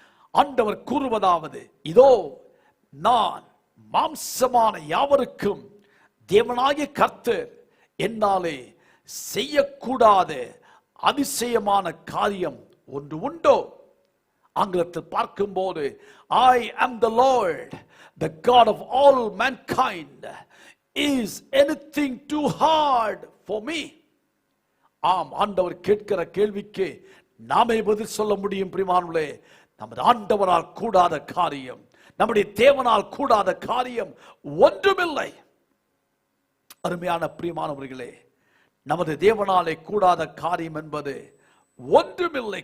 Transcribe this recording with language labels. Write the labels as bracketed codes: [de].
[ta] ஆண்டவர் கூறுவதாவது, இதோ நான் மாம்சமான யாவருக்கும் தேவனாகிய கர்த்தர் என்னாலே செய்யக்கூடாத அதிசயமான காரியம் ஒன்று உண்டோ? ஆங்கிலத்தில் பார்க்கும்போது, [en] I am the Lord, the God of all mankind. Is anything too hard for me? [ta] ஆம், ஆண்டவர் கேட்கிற கேள்விக்கு நாமே பதில் சொல்ல முடியும். பிரியமானவர்களே, நமது ஆண்டவரால் கூடாத காரியம், நம்முடைய தேவனால் கூடாத காரியம் ஒன்றுமில்லை. அருமையான பிரியமானவர்களே, நமது தேவனாலே கூடாத காரியம் என்பது ஒன்றுமில்லை.